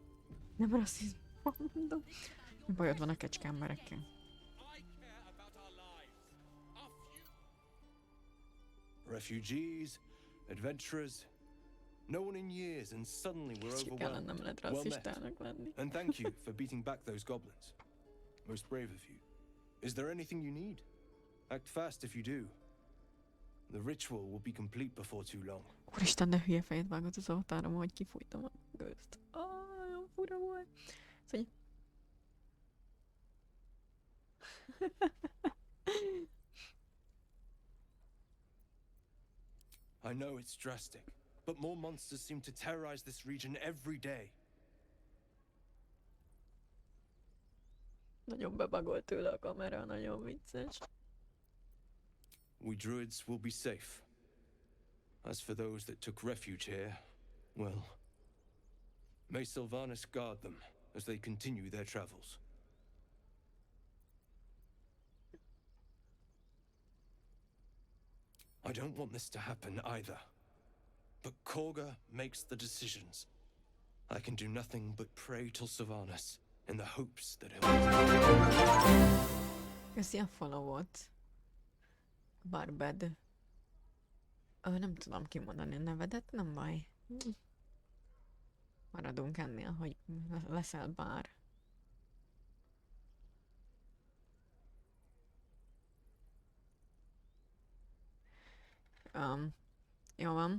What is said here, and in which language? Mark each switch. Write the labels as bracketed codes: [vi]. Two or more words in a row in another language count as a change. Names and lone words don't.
[hu] Nem rasszizmus, mondom. Bajod van a kecskeemberekkel. [en] Refugees, adventurers, no one in years, and suddenly we're [hu] Csak ellen [en] overwhelmed. [hu] nem lehet [en] Well met. [hu] rasszistának lenni. [en] And thank you for beating back those goblins. Most brave of you. Is there anything you need? Act fast if you do. The ritual will be complete before too long. [hu] Úristen, de hülye fejet vágott az avatárom, hogy kifújtam a gőzt. Olyan fura volt. Szóval... [en] I know it's drastic, but more monsters seem to terrorize this region every day. [hu] Nagyon bebagolt tőle a kamera, nagyon vicces. [en] We druids will be safe. As for those that took refuge here, well, may Sylvanas guard them as they continue their travels. I don't want this to happen either. But Korga makes the decisions. I can do nothing but pray to Sylvanas in the hopes that he'll... [hu] Köszi a followot. Barbed. Nem tudom kimondani a nevedet, nem baj. Maradunk ennél, hogy leszel bár. Jó van.